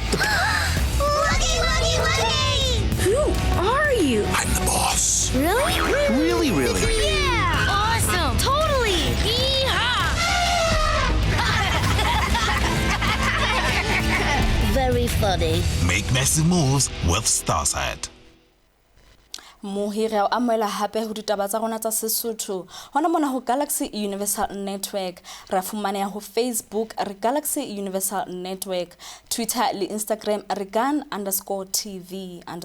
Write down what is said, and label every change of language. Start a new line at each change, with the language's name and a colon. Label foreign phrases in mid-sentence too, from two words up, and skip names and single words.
English: Woogie! Who are you? I'm the boss. Really? Really? Yeah. Awesome. Totally. Yeehaw. Very funny. Make massive moves with Starsat.
Southern Sotho: Mohiri o amoela hape ho ditaba tsa rona tsa Sesotho hona mona ho Galaxy Universal Network ra fumana ho Facebook re Galaxy Universal Network, Twitter le Instagram re gan_TV_.